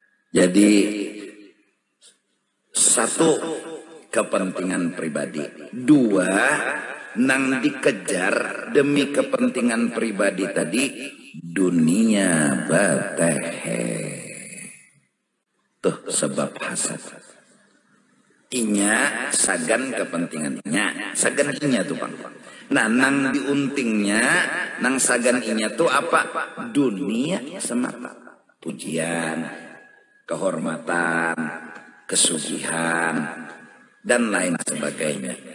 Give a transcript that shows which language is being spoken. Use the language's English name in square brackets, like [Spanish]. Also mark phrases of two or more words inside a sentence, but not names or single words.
[Indonesian] Jadi satu, kepentingan pribadi. [Banjar] Dua, nang dikejar demi kepentingan pribadi tadi, dunia batehe. Tuh sebab hasad. Inya sagan kepentingannya, sagan inya tuh Bang. Nah, nang diuntingnya, nang sagan inya tuh apa? [Indonesian] Dunia semata. Pujian, kehormatan, kesugihan, dan lain sebagainya.